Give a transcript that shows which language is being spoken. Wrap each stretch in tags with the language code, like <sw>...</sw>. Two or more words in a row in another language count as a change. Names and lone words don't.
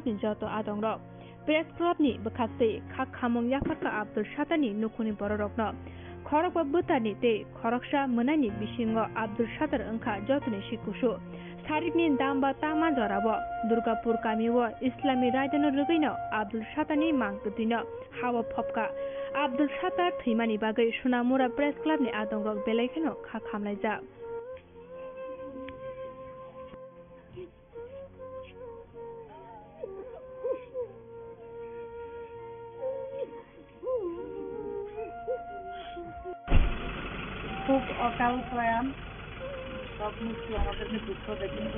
<trp>ni joto adongrok Press Club ni bkhakte khak khamong yafarka Abdul Shatani nukhuni bororokno khorok butani te khoroksa munani bisingo Abdul Shatar angkha jotoni sikusu Sarikni damba tama jorabo Durgapur kamiwo Islami raidano rugaino Abdul Shatani mangkuthino hawa phopka Abdul Shatar thimani bagai Sunamura Press Club ni adongrok belaikeno khak khamlaija</trp> <bn>খুব অকাল প্রয়াণ, সব মৃত্যু আমাদেরকে দুঃখ দেয়, কিন্তু</bn>